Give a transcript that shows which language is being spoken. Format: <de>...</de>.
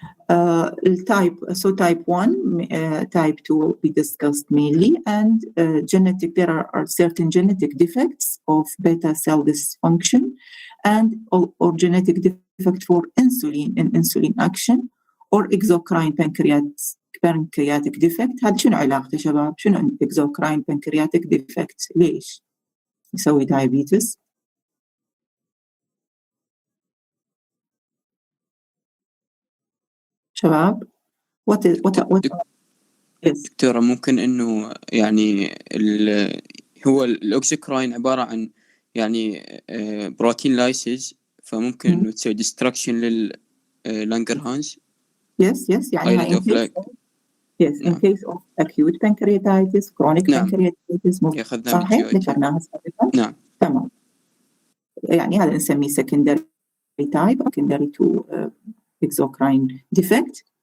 <en>Type 1, type 2 will be discussed mainly, and there are certain genetic defects of beta cell dysfunction or genetic defect for insulin action or exocrine pancreatic defect.</en> <ar>هذا شنو علاقته شباب؟ شنو</ar> <en>exocrine pancreatic defect؟</en> <ar>ليش يسوي diabetes؟ شباب دكتورة ممكن انه يعني هو الاوكسيكراين عبارة عن يعني بروتين لايسيز، فممكن انه تسوي ديستركشن لللانجرهانز.</ar> <en>Yes يعني in case of acute pancreatitis, chronic pancreatitis</en> <ar>صحيح ذكرناها سابقا. نعم تمام. يعني هذا نسميه</ar> <en>secondary type secondary to exocrine defect.</en>